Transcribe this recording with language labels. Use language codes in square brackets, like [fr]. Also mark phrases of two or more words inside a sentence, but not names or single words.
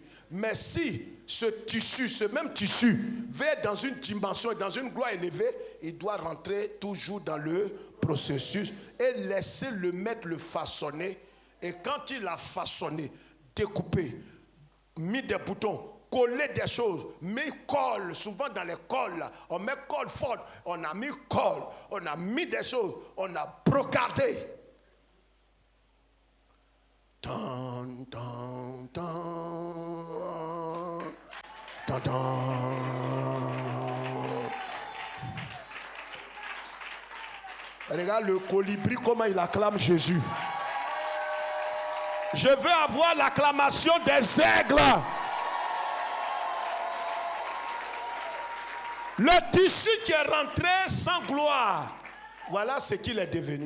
[fr] Mais si ce tissu, ce même tissu, veut être dans une dimension, dans une gloire élevée, il doit rentrer toujours dans le processus et laisser le maître le façonner. Et quand il a façonné, découpé, mis des boutons, collé des choses, mis colle, souvent dans les colles, on met colle forte, on a mis colle, on a mis des choses, on a brocardé. Tan, tan, tan, tan, tan. Regarde le colibri, comment il acclame Jésus. Je veux avoir l'acclamation des aigles. Le tissu qui est rentré sans gloire, voilà ce qu'il est devenu.